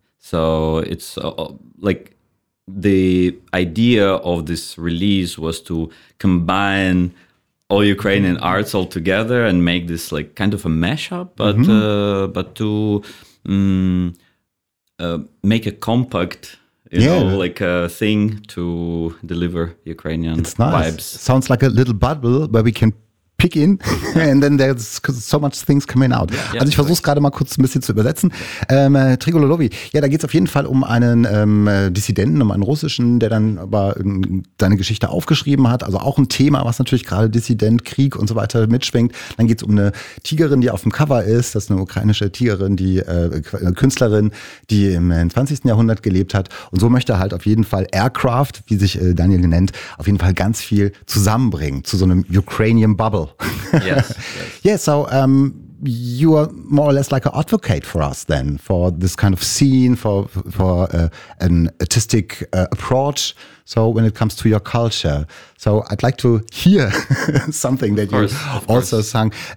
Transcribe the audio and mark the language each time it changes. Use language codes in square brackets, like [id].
[en] So it's like the idea of this release was to combine all Ukrainian arts all together and make this like kind of a mashup, but make a compact, you know, like a thing to deliver Ukrainian, it's nice, vibes. Sounds like a little bubble where we can pick in, and then there's so much things coming out. [de] Yeah, also ich versuche es gerade mal kurz ein bisschen zu übersetzen. Trigro Lovi, ja, da geht es auf jeden Fall um einen Dissidenten, um einen Russischen, der dann aber seine Geschichte aufgeschrieben hat. Also auch ein Thema, was natürlich gerade Dissident, Krieg und so weiter mitschwingt. Dann geht es um eine Tigerin, die auf dem Cover ist. Das ist eine ukrainische Tigerin, die Künstlerin, die im 20. Jahrhundert gelebt hat. Und so möchte er halt auf jeden Fall Aircraft, wie sich Daniel nennt, auf jeden Fall ganz viel zusammenbringen zu so einem Ukrainian Bubble. [en] Yes. So you are more or less like an advocate for us then, for this kind of scene, for an artistic approach. So when it comes to your culture, so I'd like to hear something that you also sung.